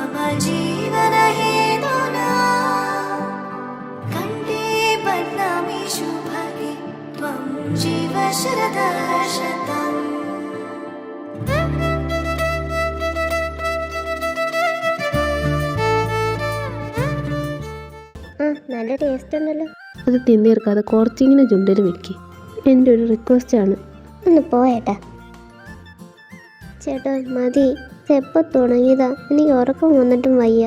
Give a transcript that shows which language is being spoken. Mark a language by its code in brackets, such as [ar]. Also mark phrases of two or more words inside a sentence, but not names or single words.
[sa] जीवनहेतुना कण्ठे बध्नामि शुभगे त्वं जीव शरदः शतम्. [ml] നല്ല ടേസ്റ്റ് ഉണ്ടല്ലോ. അത് തിന്നീർക്കാതെ കുറച്ചിങ്ങനെ ചുണ്ടിൽ വെക്കി. എൻ്റെ ഒരു റിക്വസ്റ്റാണ്. ഒന്ന് പോയേട്ടാ. ചേട്ടാ മതി, എപ്പോൾ തുടങ്ങിയതാ, എനിക്ക് ഉറക്കം വന്നിട്ടും വയ്യ.